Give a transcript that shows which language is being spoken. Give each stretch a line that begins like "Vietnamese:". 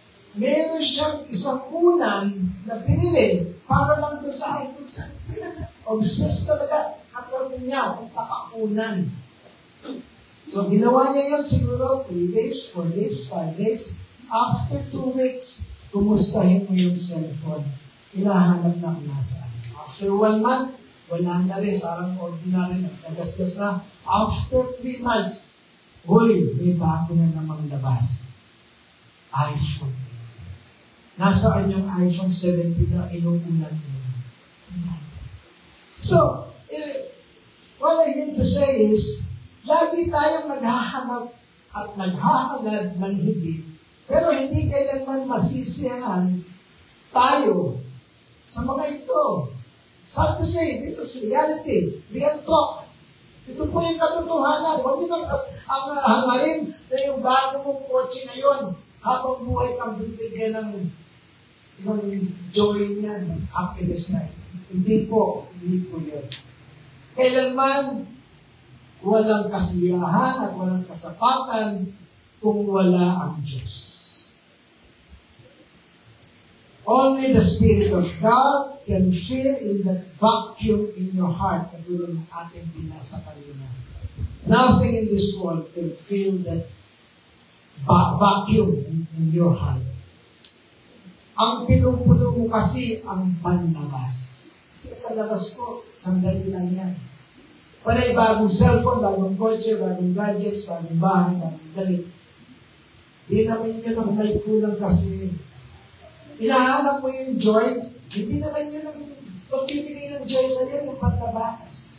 Filipino: Meron siyang isang unan na pinili para lang doon sa iPhone 17. Obsessed talaga. Katawan niya kung kakaunan. So, ginawa niya yun siguro 3 days, 4 days, 5 days.
English: After 2 weeks,
Filipino: kumustahin mo yung cellphone. Hinahanap na kung nasaan.
English: After 1 month,
Filipino: wala na rin. Parang ordinary na. Nagasgas na.
English: After 3 months,
Filipino: uy, may bago na namang labas. iPhone 18. Nasaan yung iPhone 17 na inuulan mo?
English: So, what I mean to say is,
Filipino: lagi tayong naghahanap at naghahangad ng hindi, pero hindi kailanman masisiyahan tayo sa mga ito.
English: Sad to say, this is reality, real talk.
Filipino: Ito po yung katotohanan. Huwag nyo ang hangarin na yung bago mong kotse ngayon, habang buhay kang bibigyan ng joy niya, ng happiness na. Hindi po yun. Kailanman, walang kasiyahan at walang kasapatan kung wala ang Diyos.
English: Only the Spirit of God can fill in that vacuum in your heart.
Filipino: Katulad ng ating binasa kanina.
English: Nothing in this world can fill that vacuum in your heart.
Filipino: Ang pinupuno mo kasi ang panlabas. Kasi panlabas ko, sandali lang yan. Panay bagong cellphone, bagong kotse, bagong gadgets, bagong bahay, bagong damit. Di naman yun ang may kulang kasi. Hinahanap mo yung joy, hindi naman yun ang magbibigay ng joy sa iyo, yung panlabas.